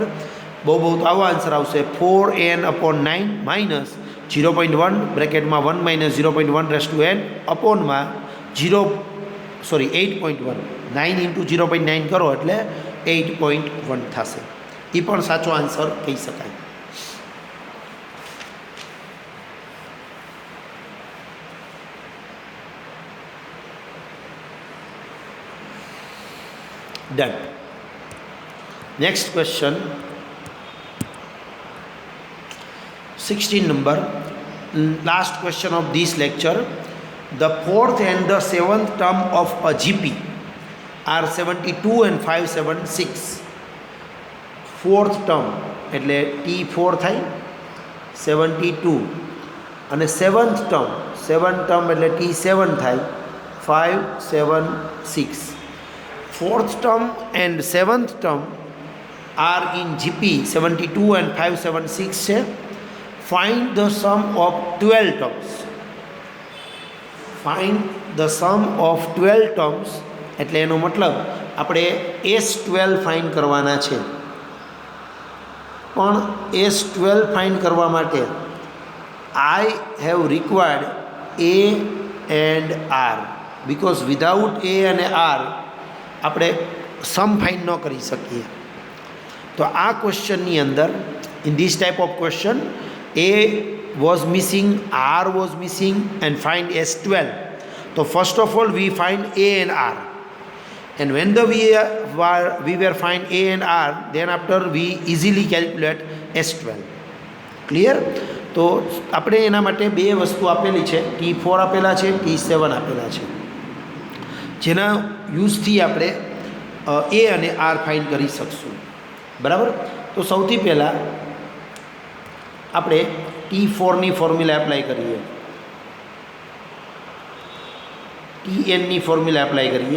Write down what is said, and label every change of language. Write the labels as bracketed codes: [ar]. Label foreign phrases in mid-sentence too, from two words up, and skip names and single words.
[gu] બહુ તો આવો આન્સર આવશે 4n/9 માઇનસ 0.1 બ્રેકેટમાં 1 માઇનસ 0.1 [en] raise to [gu] n અપોનમાં 8.1. 9 ઇન્ટુ 0.9 કરો એટલે 8.1 થશે. એ પણ સાચો આન્સર કહી શકાય. [en] Done. Next question, 16 number, last question of this lecture. The fourth and the seventh term of a GP are 72 and 576. Fourth term [gu] એટલે T4 થાય, 72, અને [en] seventh term [gu] એટલે T7 થાય, 576. [en] Fourth term and seventh term are in GP 72 and 576 છે. Find the sum of 12 terms. Find the sum of 12 terms [gu] એટલે એનો મતલબ આપણે S12 ફાઇન્ડ કરવાના છે. પણ S12 ફાઇન્ડ કરવા માટે [en] I have required A and R, because without A [gu] અને R આપણે સમ ફાઇન્ડ ન કરી શકીએ. તો આ ક્વેશ્ચનની અંદર [en] in this type of question A was missing, R was missing, and find S12. So first of all we find A and R, and when we were find A and R, then after we easily calculate S12. Clear? [gu] તો આપણે એના માટે બે વસ્તુ આપેલી છે, T4 આપેલા છે, T7 આપેલા છે, જેના યુઝથી આપણે A અને R ફાઇન્ડ કરી શકશું. બરાબર. તો સૌથી પહેલાં આપણે T4ની [en] formula apply [gu] કરીએ, Tnની [en] formula apply [gu] કરીએ.